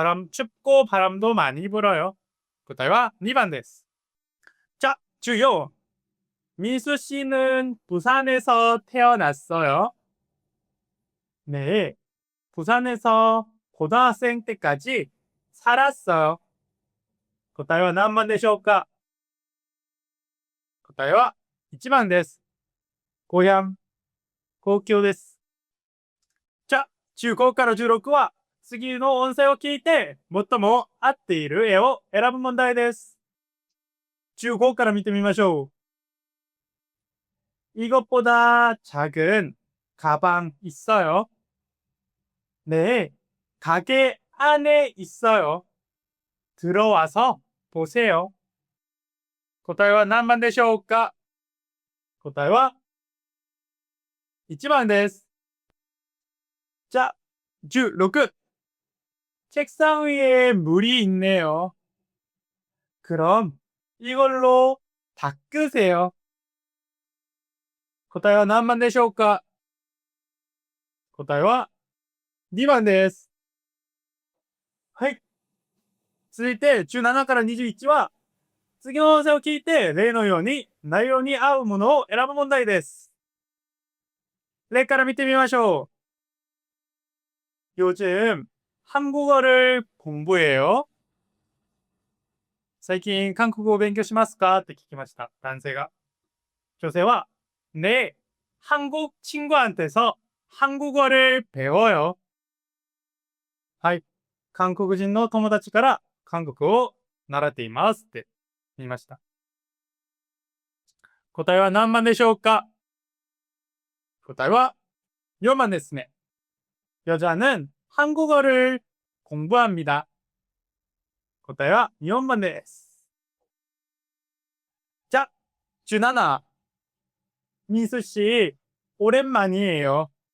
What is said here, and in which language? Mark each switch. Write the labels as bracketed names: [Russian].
[Korean] 춥고 바람도 많이 불어요. [Japanese] 答えは2番です。 [Korean] 자, 주요. 민수 씨는 부산에서 태어났어요. 네, 부산에서 고등학생 때까지 살았어요. [Japanese] 答えは何番でしょうか？答えは1番です。 고향、故郷です。じゃあ、15から16は次の音声を聞いて最も合っている絵を選ぶ問題です。 15から見てみましょう。 [Korean] 이것보다 작은 가방 있어요. 네, 가게 안에 있어요. 들어와서 보세요. [Japanese] 答えは何番でしょうか？答えは1番です。 [Korean] 자, 16. 책상 위에 물이 있네요. 그럼 이걸로 닦으세요. [Japanese] 答えは何番でしょうか？答えは2番です。はい。続いて17から21は次の音声を聞いて例のように内容に合うものを選ぶ問題です。例から見てみましょう。 [Korean] 요즘 한국어를 공부해요. [Japanese] 最近韓国語を勉強しますかって聞きました。男性が。女性は [Korean] 네, 한국 친구한테서 한국어를 배워요. [Japanese] はい。韓国人の友達から韓国語を習っていますって言いました。答えは何番でしょうか？答えは4番ですね。 [Korean] 여자는 한국어를 공부합니다. [Japanese] 答えは4番です。 [Korean] 자, 17. 민수 씨, 오랜만이에요.